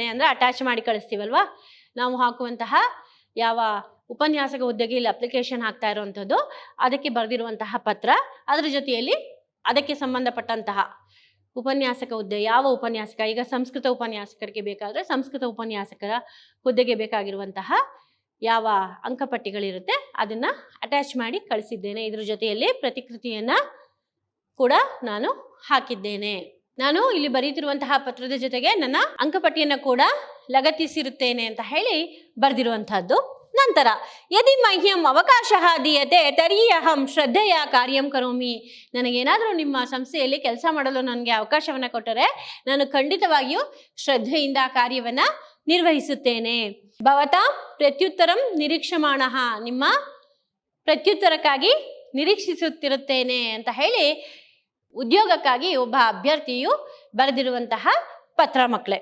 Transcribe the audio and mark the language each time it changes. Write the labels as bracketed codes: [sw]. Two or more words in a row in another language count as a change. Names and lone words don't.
[kn] ಅಂದರೆ ಅಟ್ಯಾಚ್ ಮಾಡಿ ಕಳಿಸ್ತೀವಲ್ವಾ ನಾವು ಹಾಕುವಂತಹ ಯಾವ ಉಪನ್ಯಾಸಕ ಹುದ್ದೆಗೆ ಇಲ್ಲಿ ಅಪ್ಲಿಕೇಶನ್ ಹಾಕ್ತಾ ಇರುವಂಥದ್ದು, ಅದಕ್ಕೆ ಬರೆದಿರುವಂತಹ ಪತ್ರ, ಅದರ ಜೊತೆಯಲ್ಲಿ ಅದಕ್ಕೆ ಸಂಬಂಧಪಟ್ಟಂತಹ ಉಪನ್ಯಾಸಕ ಹುದ್ದೆ, ಯಾವ ಉಪನ್ಯಾಸಕ, ಈಗ ಸಂಸ್ಕೃತ ಉಪನ್ಯಾಸಕರಿಗೆ ಬೇಕಾದರೆ ಸಂಸ್ಕೃತ ಉಪನ್ಯಾಸಕರ ಹುದ್ದೆಗೆ ಬೇಕಾಗಿರುವಂತಹ ಯಾವ ಅಂಕಪಟ್ಟಿಗಳಿರುತ್ತೆ ಅದನ್ನು ಅಟ್ಯಾಚ್ ಮಾಡಿ ಕಳಿಸಿದ್ದೇನೆ. ಇದ್ರ ಜೊತೆಯಲ್ಲಿ ಪ್ರತಿಕೃತಿಯನ್ನು ಕೂಡ ನಾನು ಹಾಕಿದ್ದೇನೆ. ನಾನು ಇಲ್ಲಿ ಬರೀತಿರುವಂತಹ ಪತ್ರದ ಜೊತೆಗೆ ನನ್ನ ಅಂಕಪಟ್ಟಿಯನ್ನು ಕೂಡ ಲಗತ್ತಿಸಿರುತ್ತೇನೆ ಅಂತ ಹೇಳಿ ಬರೆದಿರುವಂತಹದ್ದು. [sa] ನಂತರ ಯದಿ ಮಹ್ಯಂ ಅವಕಾಶ ದೀಯತೆ ತರ್ಹಿ ಅಹಂ ಶ್ರದ್ಧೆಯ ಕಾರ್ಯಂ ಕರೋಮಿ. [kn] ನನಗೇನಾದರೂ ನಿಮ್ಮ ಸಂಸ್ಥೆಯಲ್ಲಿ ಕೆಲಸ ಮಾಡಲು ನನಗೆ ಅವಕಾಶವನ್ನು ಕೊಟ್ಟರೆ ನಾನು ಖಂಡಿತವಾಗಿಯೂ ಶ್ರದ್ಧೆಯಿಂದ ಕಾರ್ಯವನ್ನು ನಿರ್ವಹಿಸುತ್ತೇನೆ. [sa] ಭವತಾ ಪ್ರತ್ಯುತ್ತರಂ ನಿರೀಕ್ಷಮಾಣಃ. [kn] ನಿಮ್ಮ ಪ್ರತ್ಯುತ್ತರಕ್ಕಾಗಿ ನಿರೀಕ್ಷಿಸುತ್ತಿರುತ್ತೇನೆ ಅಂತ ಹೇಳಿ ಉದ್ಯೋಗಕ್ಕಾಗಿ ಒಬ್ಬ ಅಭ್ಯರ್ಥಿಯು ಬರೆದಿರುವಂತಹ ಪತ್ರ ಮಕ್ಕಳೇ.